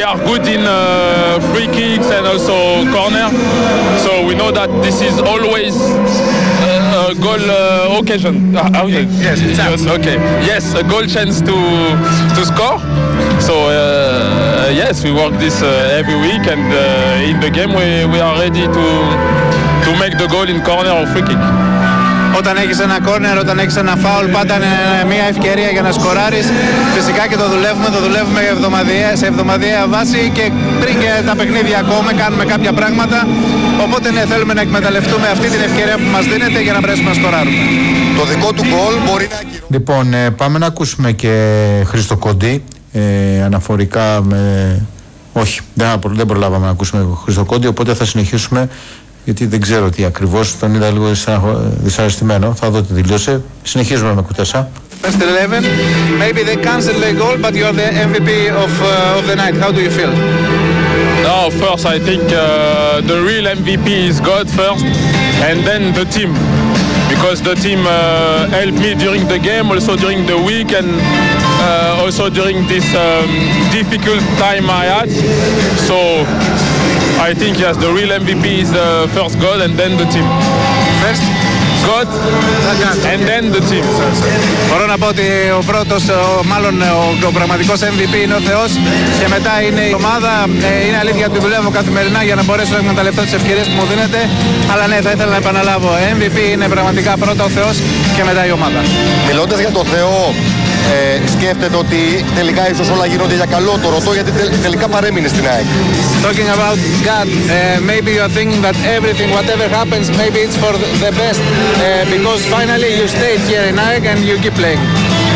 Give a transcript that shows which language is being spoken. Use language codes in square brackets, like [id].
[en] Good in free kicks and also corner, so we know that this is always a goal occasion. A goal chance to score. So yes, we work this every week, and in the game we are ready to make the goal in corner or free kick. [el] Όταν έχεις ένα corner, όταν έχεις ένα foul, πάντα είναι μια ευκαιρία για να σκοράρεις. Φυσικά και το δουλεύουμε σε εβδομαδιαία βάση και πριν και τα παιχνίδια ακόμα κάνουμε κάποια πράγματα. Οπότε ναι, θέλουμε να εκμεταλλευτούμε αυτή την ευκαιρία που μας δίνεται για να μπορέσουμε να σκοράρουμε. Το δικό του goal μπορεί να ακυρώσει. Λοιπόν, πάμε να ακούσουμε και Χρήστο Κοντή αναφορικά με... Όχι, δεν προλάβαμε να ακούσουμε Χρήστο Κοντή, οπότε θα συνεχίσουμε. Γιατί δεν ξέρω τι ακριβώς, τον είδα λίγο δυσαρεστημένο. Θα δω τι δηλώσε. Συνεχίζουμε με Κουτέσα. [en] First 11, maybe they cancel the goal, but you are the MVP of the night. How do you feel? No, first I think the real MVP is God first, and then the team. Because the team helped me during the game, also during the week, and also during this difficult time I had. So... I think yes, the real MVP is the first God and then the team. First God and then the team. [el] Μπορώ να πω ότι ο πρώτος, μάλλον ο πραγματικός MVP είναι ο Θεός και μετά είναι η ομάδα. Είναι αλήθεια ότι δουλεύω καθημερινά για να μπορέσω να εκμεταλλευτώ τις ευκαιρίες που μου δίνεται. Αλλά ναι, θα ήθελα να επαναλάβω. MVP είναι πραγματικά πρώτα ο Θεός και μετά η ομάδα. Μιλώντας για τον Θεό, σκέφτεται ότι τελικά ίσως όλα γίνονται για καλό, το ρωτώ γιατί τελικά παρέμεινε στην ΑΕΚ. [en] Talking about God, maybe you're thinking that everything, whatever happens, maybe it's for the best, because finally you stayed here in ΑΕΚ and you keep playing.